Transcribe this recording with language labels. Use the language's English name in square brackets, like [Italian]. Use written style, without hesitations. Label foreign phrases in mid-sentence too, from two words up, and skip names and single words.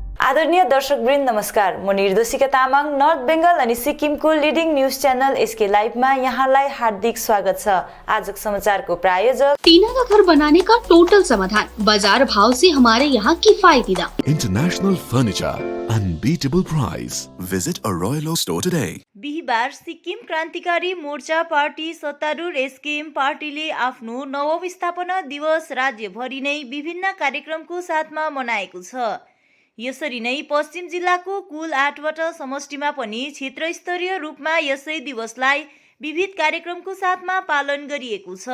[Nepali] आदरणीय दर्शकवृन्द नमस्कार। म निर्देशिका तामाङ नर्थ बेंगल अनि सिक्किमको [English] leading news channel [Nepali] एसके लाइभमा यहाँलाई हार्दिक स्वागत छ। आजको समाचारको प्रायोजक [Hindi] टीना का घर बनाने का टोटल समाधान, बाजार भाव से हमारे यहाँ किफायती दाम। [English] International furniture, unbeatable price. Visit a Royal Oak store today. [Nepali] बिहीबार सिक्किम क्रान्तिकारी मोर्चा पार्टी सत्तारूढ एसकेएम पार्टीले आफ्नो नवौं स्थापना दिवस राज्यभरि नै विभिन्न कार्यक्रमको साथमा मनाएको छ। यसरी नै पश्चिम जिल्लाको कुल 8वटा समष्टिमा पनि क्षेत्र स्तरीय रूपमा यसै दिवसलाई विविध कार्यक्रमको साथमा पालन गरिएको छ।